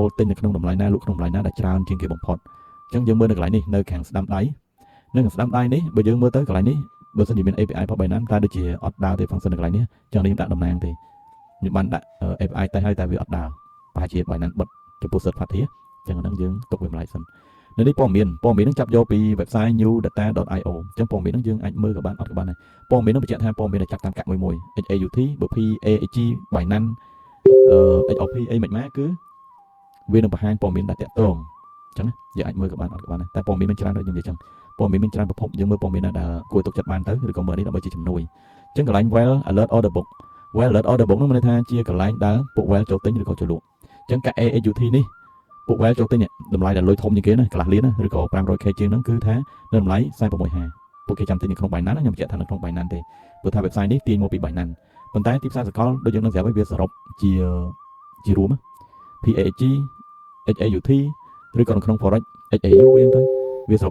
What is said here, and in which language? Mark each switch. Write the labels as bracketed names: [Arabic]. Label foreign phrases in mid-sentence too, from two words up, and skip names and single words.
[Khmer] ទិញនៅក្នុងតម្លៃណាលក់ក្នុងតម្លៃណាដែលច្រើនជាងគេបំផុតអញ្ចឹងយើងមើលនៅកន្លែងនេះនៅខាងស្ដាំដៃនៅខាងស្ដាំដៃនេះបើយើងមើលទៅកន្លែងនេះបើសិនជាមាន API របស់ Binance តែដូចជាអត់ដើរទេ function នៅកន្លែងនេះអញ្ចឹងនេះដាក់តំណាងទេខ្ញុំបានដាក់ API តែហើយតែវាអត់ដើរប្រហែលជា Binance បិទចំពោះ [English] third party [Khmer] អញ្ចឹងហ្នឹងយើងទុកវាម្ល៉េះសិននៅនេះព័ត៌មានហ្នឹងចាប់យកពី website newdata.io អញ្ចឹងព័ត៌មានហ្នឹងយើងអាចមើលក៏បានអត់ក៏បានដែរព័ត៌មានហ្នឹងបញ្ជាក់ថាព័ត៌មានដែលចាប់តាមកាក់មួយ XAUT បើ PAXG Binance XRP អីមិនម៉ាគឺវានឹងបង្ហាញព័ត៌មានដែលតាក់ទងអញ្ចឹងយើងអាចមើលក៏បានអត់ក៏បានដែរតែព័ត៌មានមានច្រើនដូចខ្ញុំនិយាយអញ្ចឹងព័ត៌មានមានច្រើនប្រភ ពយើងមើលព័ត៌មានណាដែលគួរទុកចិត្តបានទៅឬក៏មើលនេះដើម្បីជាជំនួយអញ្ចឹងកន្លែង [English] well alert order book well alert order book [Khmer] ហ្នឹងមានន័យថាជាកន្លែងដែលពួក well ចូលទិញឬក៏ចូលលក់អញ្ចឹងកាក់ AAUT នេះពួក well ចូលទិញតម្លៃដែលលុយធំជាងគេណាកន្លះលានណាឬក៏ 500k ជាងហ្នឹងគឺថានៅតម្លៃ46.50ពួកគេចាំទិញនៅក្នុង Binance ខ្ញុំបញ្ជាក់ថានៅក្នុង Binance ទេព្រោះថា website នេះទាញមកពី Binance ប៉ុន្តែទីផ្សារសកលដូចយើងនឹងស្រាប់ហើយវាសរុបជាជារួម PAG HAUT ឬក៏នៅក្នុង forex HAU វិញទៅវាសរុប